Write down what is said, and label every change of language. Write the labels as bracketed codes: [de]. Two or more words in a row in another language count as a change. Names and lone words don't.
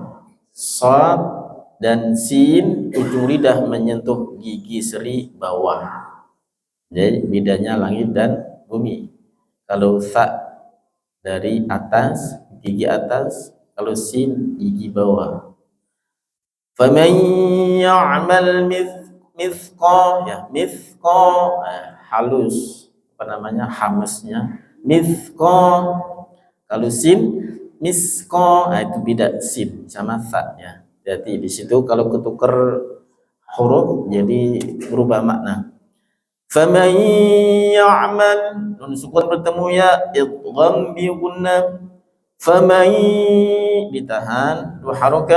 [id] Shad dan sin ujung lidah menyentuh gigi seri bawah. Jadi bedanya langit dan bumi. Kalau fa dari atas, gigi atas, kalau sin gigi bawah. [ar] فمن يعمل مثقال ya, [id] mithqal halus, apa namanya, hamasnya mithqal. Kalau sin misqal, itu beda sin sama fa ya. Jadi di situ kalau ketukar huruf jadi berubah makna. [ar] فمن يعمل, [id] nun sukun bertemu ya, [ar] إدغام بغنة. [id] Faman, ditahan, dua harokat.